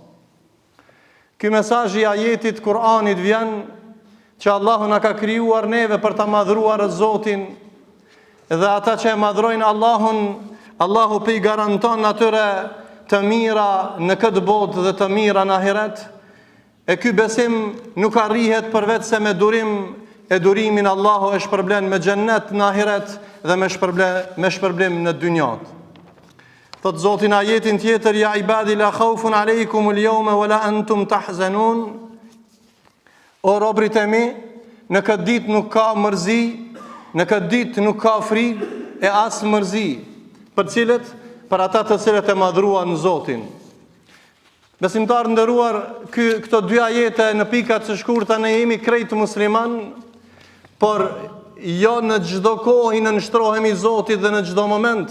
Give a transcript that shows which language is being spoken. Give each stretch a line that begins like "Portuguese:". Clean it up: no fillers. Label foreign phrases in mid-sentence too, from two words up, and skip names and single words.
Albanian: Ky mesazh i ajetit Kur'anit vjen që Allahu na ka krijuar neve për ta madhruar Zotin, dhe ata që e madhrojnë Allahun, Allahu i garanton atyre të mira në këtë botë dhe të mira në ahiret. E ky besim nuk arrihet përveç se me durim, e durimin Allahu e shpërblen me xhennet në ahiret dhe me shpërblim në dynjat. Thot Zoti në ajetin tjetër:
Arabic: يا عبادي لا خوف عليكم اليوم ولا أنتم تحزنون.
Albanian: O robrit e mi, në këtë ditë nuk ka mërzi, në këtë ditë nuk ka frikë e as mërzi. Për cilët? Për ata të cilët e madhruan Zotin. Besimtar nderuar, këto dy ajete në pikat së shkurta ne jemi krejt musliman, por jo në çdo kohë i nënshtrohemi Zotit dhe në çdo moment.